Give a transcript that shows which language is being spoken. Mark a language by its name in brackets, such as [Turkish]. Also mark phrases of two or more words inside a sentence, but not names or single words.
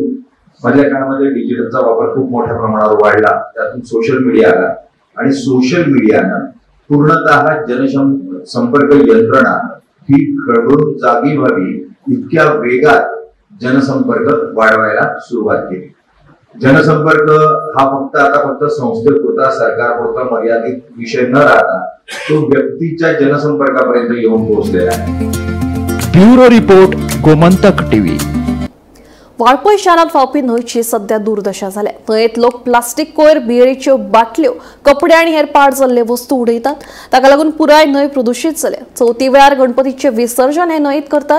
[Marathi] मधल्या काळामध्ये डिजिटलचा वापर खूप मोठ्या प्रमाणावर वाढला, त्यातून [English] social media [Marathi] आला आणि सोशल मीडियानं पूर्णतः जनसंपर्क यंत्रणा ही खळबळून जागी व्हावी इतक्या वेगात जनसंपर्क वाढवायला सुरुवात केली. जनसंपर्क हा फक्त संस्थेपुरता सरकारपुरता मर्यादित विषय न राहता तो व्यक्तीच्या जनसंपर्कापर्यंत येऊन पोहोचलेला आहे. [English] Bureau report, Gomantak TV. [Konkani] वाळपय शारात वावपी न्हंयची सध्या दुर्दशा जाल्या. न्हंयेत लोक प्लास्टीक कोयर, बियरीच्यो बाटल्यो, कपडे आनी हेर पाड जाल्ले वस्तू उडयतात. ताका लागून पुराय न्हंय प्रदूषित जाल्या. चवथी वेळार गणपतीचे विसर्जन हे न्हंयेत करतात.